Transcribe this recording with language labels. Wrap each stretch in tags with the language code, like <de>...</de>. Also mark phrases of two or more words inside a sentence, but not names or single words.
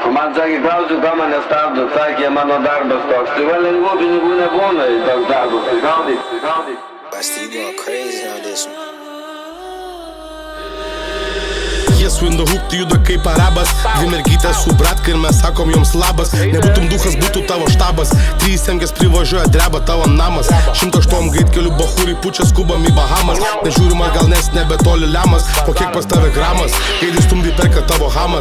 <lt>Man sakė, klausiu, ką mane stabdo, sakė, mano darbas toks. Tai va lengvų pinigų nebūna į toks darbas. Tai gaudyk.</lt> <en>Basti, you going crazy on this one. Yes, in the hook,</en> <lt>tu juda kaip arabas. Dvi mergytės su bratka ir mes sakom joms labas. Nebūtum duchas, būtų tavo štabas. 3 semkės privažiuoja, dreba tavo namas. 108 greitkelių bachūrai pučia, skubam į Bahamas. Nežiūrima gal nes nebetoli lemas. Po kiek pas tave gramas, gaidai stumdai perka tavo hamas.</lt>